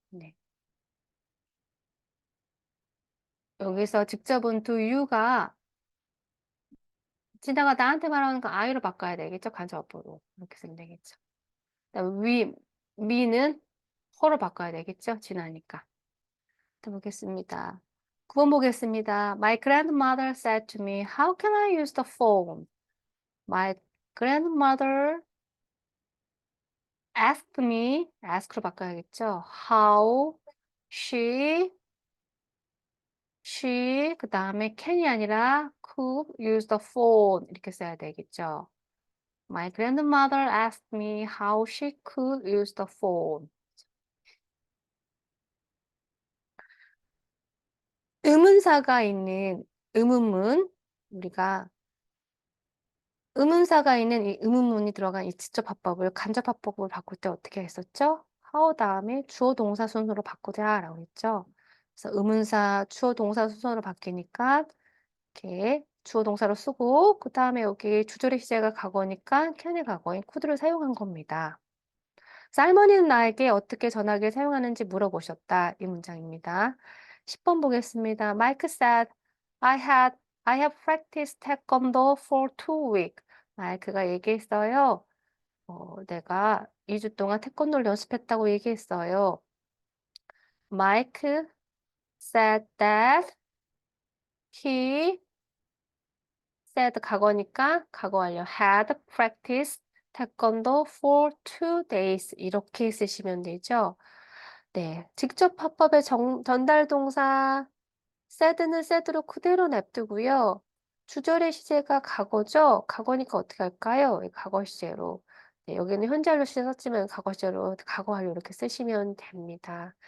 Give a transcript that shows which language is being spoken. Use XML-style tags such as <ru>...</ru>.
<ko>네. 여기서 직접은 do you가 진아가 나한테 말하는 거 I로 바꿔야 되겠죠. 간접어로 이렇게 쓰면 되겠죠. 그다음에 me는 her로 바꿔야 되겠죠. 진아니까. 또 보겠습니다. 9번 보겠습니다.</ko> <en>My grandmother said to me, how can I use the phone? My grandmother asked me,</en> <ko>ask로 바꿔야겠죠.</ko> <en>How she</en> <ko>그 다음에</ko> <en>can이 아니라 could use the phone</en> <ko>이렇게 써야 되겠죠.</ko> <en>My grandmother asked me how she could use the phone.</en> <ko>의문사가 있는 의문문 우리가 의문사가 있는 이 의문문이 들어간 이 직접 화법을 간접 화법으로 바꿀 때 어떻게 했었죠? how 다음에 주어 동사 순서로 바꾸자라고 했죠. 그래서 의문사 주어 동사 순서로 바뀌니까 이렇게 주어 동사로 쓰고 그 다음에 여기 주절의 시제가 과거니까 can의 과거인 could를 사용한 겁니다. 할머니는 나에게 어떻게 전화기를 사용하는지 물어보셨다. 이 문장입니다. 10번 보겠습니다.</ko> <en>Mike said, I have practiced taekwondo for 2 weeks.</en> <ko>마이크가 얘기했어요. 내가 2주 동안 태권도를 연습했다고 얘기했어요.</ko> <en>Mike said that he said</en> <ko>과거니까 과거 완료</ko> <en>had practiced taekwondo for 2 days</en> <ko>이렇게 쓰시면 되죠. 네, 직접 화법의 전달 동사 said는 said로 그대로 냅두고요. 주절의 시제가 과거죠. 과거니까 어떻게 할까요? 과거 시제로. 네, 여기는 현재 완료 시제 썼지만 과거 시제로 과거 완료 이렇게 쓰시면 됩니다.</ko>